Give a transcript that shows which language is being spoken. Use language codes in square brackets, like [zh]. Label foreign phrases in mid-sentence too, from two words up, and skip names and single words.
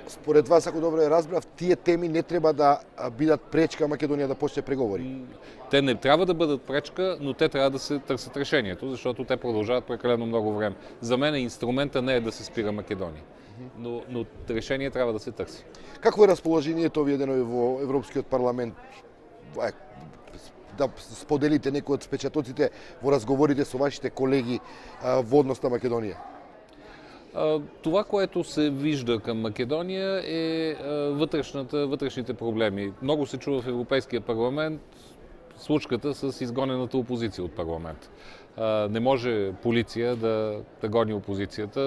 [mk] Според вас, ако добре разбрав, тие теми не трябва да бидат пречка Македонија да почне преговори? [bg] Те не трябва да бъдат пречка, но те трябва да се търсят решението, защото те продължават прекалено много време. За мен инструмента не е да се спира Македония, но решение трябва да се търси. [mk] Какво е разположението овие денови во Европскиот парламент? Да споделите некои од впечатоците во разговорите со вашите колеги во однос на Македонија? [bg] Това, което се вижда към Македония е вътрешните проблеми. Много се чува в Европейския парламент случката с изгонената опозиция от парламент. Не може полиция да гони опозицията.